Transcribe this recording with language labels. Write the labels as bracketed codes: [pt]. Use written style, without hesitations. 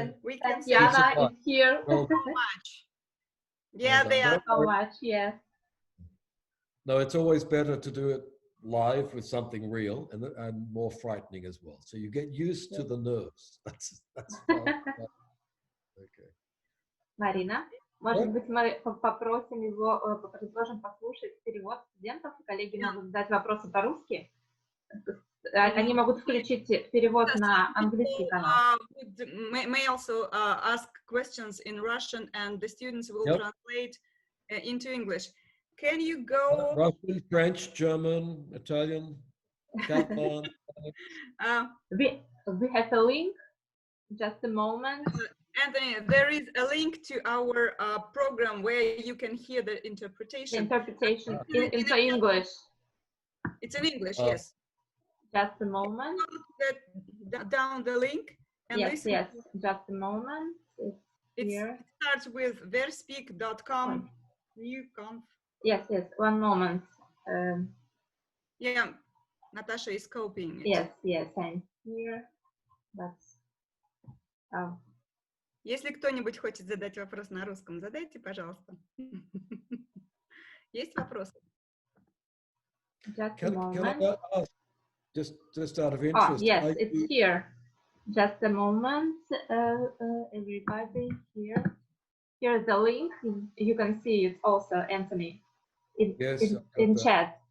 [en] And we can see Tatiana is here. so much. Yeah, they are. So much, yes. No, it's always better to do it live with something real and more frightening as well. So you get used to the nerves. That's fun. Okay. [ru] Марина, может быть, мы попросим его, предложим послушать перевод студентов, коллеги могут задать вопросы по-русски. Они могут включить перевод на английский канал. [en] May also ask questions in Russian, and the students will translate into English. Can you go? Russian, French, German, Italian, Catalan. We have a link. Just a moment. Anthony, there is a link to our program where you can hear the interpretation. Interpretation into English. It's in English, yes. Just a moment. Down the link. And yes, yes. Just a moment. It starts with verspeak.com. Yes, yes. One moment. Yeah, Natasha is copying it. Yes, yes. I'm here. That's. [ru] Если кто-нибудь хочет задать вопрос на русском, задайте, пожалуйста. Есть вопросы? [en] Just a moment. Can I ask, just out of interest? Yes, it's here. Just a moment, everybody here. Here's the link. You can see it also, Anthony, in chat.